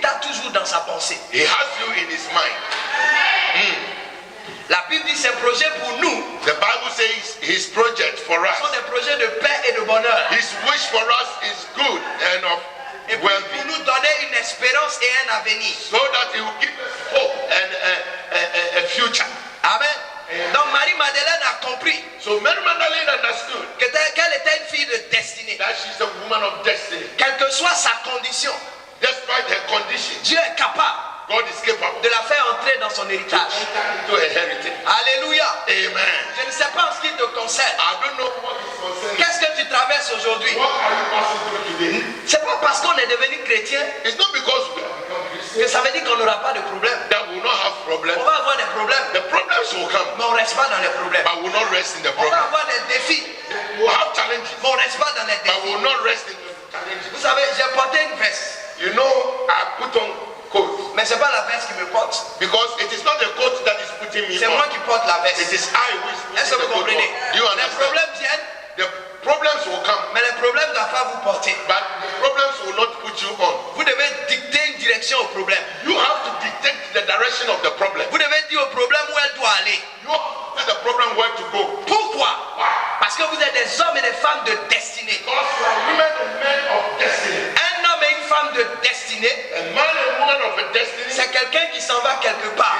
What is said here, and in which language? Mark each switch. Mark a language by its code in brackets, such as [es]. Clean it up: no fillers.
[fr] t'a toujours dans sa pensée. [en] He has you in His mind. [fr] La Bible dit ses projets pour nous [en] The Bible says His project for [fr] sont [en] us, [fr] des projets de paix et de bonheur. [en] His wish for us is good and of [fr] Et puis pour [en] well-being, [fr] nous donner une espérance et un avenir. [en] so that He will give us hope and a future. [fr] Amen. Donc Marie-Madeleine a compris [en] So Mary Magdalene understood [fr] qu'elle était une fille de destinée. [en] that she's a woman of destiny. [fr] Quelle que soit sa condition, [en] Despite her condition, [fr] Dieu est capable [en] God is capable [fr] de la faire entrer dans son héritage. [en] into a heritage. [fr] Alléluia. [en] Amen. [fr] Je ne sais pas en ce qui te concerne. [en] I don't know what is concerning. [fr] Qu'est-ce que tu traverses aujourd'hui? [en] What are you passing through today? [fr] C'est pas parce qu'on est devenu chrétien [en] It's not because we have become Christians [fr] que ça veut dire qu'on n'aura pas de problème. [en] that we will not have problems. [fr] On va avoir des problèmes, [en] The problems will come, [fr] mais on ne reste pas dans les problèmes. [en] but we will not rest in the [fr] On va [en] problem. [fr] avoir des défis, [en] We will have challenges, [fr] mais on ne reste pas dans les [en] but we will not rest in the challenges. [fr] Vous savez, j'ai porté une veste, [en] You know, I put on coat [fr] mais ce n'est pas la veste qui me porte. [en] because it is not the coat that is putting me [fr] C'est moi [en] on. [fr] qui porte la [en] It [fr] veste. [en] is I who is [fr] Est-ce que [en] putting the coat [fr] comprenez? [en] on. Do you [fr] Les [en] understand? [fr] problèmes viennent, [en] The problems will come, [fr] mais les problèmes ne doivent pas vous porter. [en] but the problems will not put you on. [fr] Vous devez dicter une direction au problème. [en] You have to dictate the direction of the problem. [fr] Vous devez dire au problème où elle doit aller. [en] You have to tell the problem where to go. [fr] Pourquoi? [en] Why? [fr] Parce que vous êtes des hommes et des femmes de destinée. [en] Because you are women and men of destiny. [fr] Un homme et une femme de destinée, [en] A man and woman of a destiny [fr] c'est quelqu'un qui s'en va quelque part.